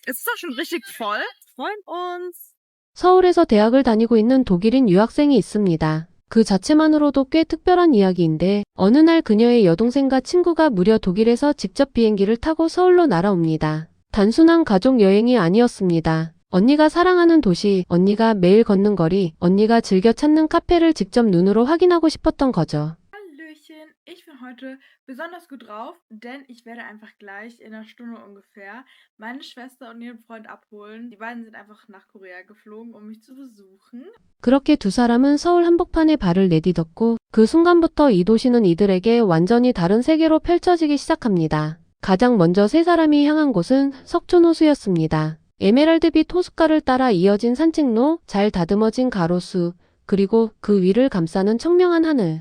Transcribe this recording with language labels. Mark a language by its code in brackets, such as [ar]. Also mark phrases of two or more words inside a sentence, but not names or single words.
[de] Es ist doch schon richtig voll. Freuen uns. [ko] 서울에서 대학을 다니고 있는 독일인 유학생이 있습니다. 그 자체만으로도 꽤 특별한 이야기인데 어느 날 그녀의 여동생과 친구가 무려 독일에서 직접 비행기를 타고 서울로 날아옵니다. 단순한 가족 여행이 아니었습니다. 언니가 사랑하는 도시, 언니가 매일 걷는 거리, 언니가 즐겨 찾는 카페를 직접 눈으로 확인하고 싶었던 거죠. [de] Hallöchen, ich bin heute besonders gut drauf, denn ich werde einfach gleich in einer Stunde ungefähr meine Schwester und ihren Freund abholen. Die beiden sind einfach nach Korea geflogen, um mich zu besuchen. [ko] 그렇게 두 사람은 서울 한복판에 발을 내딛었고 그 순간부터 이 도시는 이들에게 완전히 다른 세계로 펼쳐지기 시작합니다. 가장 먼저 세 사람이 향한 곳은 석촌호수였습니다. 에메랄드빛 호숫가를 따라 이어진 산책로, 잘 다듬어진 가로수, 그리고 그 위를 감싸는 청명한 하늘.